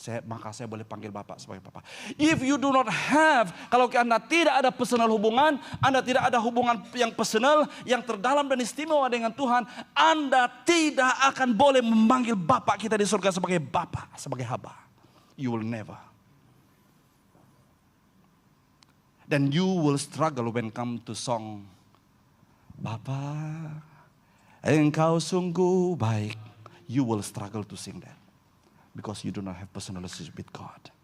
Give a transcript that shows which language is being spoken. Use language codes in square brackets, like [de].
[ms] Maka saya boleh panggil Bapak sebagai Bapak. [en] If you do not have, [ms] kalau Anda tidak ada personal hubungan, Anda tidak ada hubungan yang personal, yang terdalam dan istimewa dengan Tuhan, Anda tidak akan boleh memanggil Bapak kita di surga sebagai Bapak, sebagai Haba. [en] You will never. Then you will struggle when come to song. [ms] Bapa, engkau sungguh baik. [en] You will struggle to sing that. Because you do not have personal relationship with God.